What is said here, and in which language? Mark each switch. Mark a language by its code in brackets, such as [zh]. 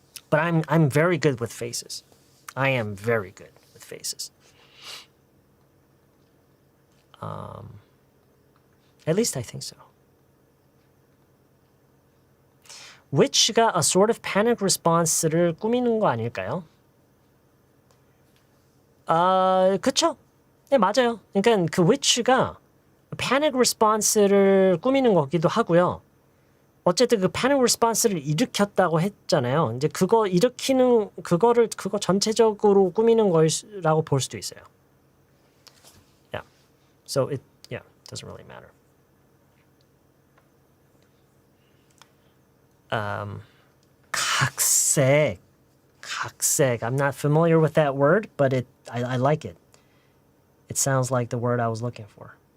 [en] But I'm very good with faces. I am very good with faces. At least I think so. [ko] Which가 a sort of panic response를 꾸미는 거 아닐까요? 그쵸? 네, 맞아요. 그러니까 그 which가 panic response를 꾸미는 거기도 하고요. 어쨌든 그 panic response를 일으켰다고 했잖아요. 이제 그거 일으키는 그거 전체적으로 꾸미는 거라고 볼 수도 있어요. [en] Yeah. So it doesn't really matter. [ko] 각색. [en] I'm not familiar with that word, but I like it. It sounds like the word I was looking for.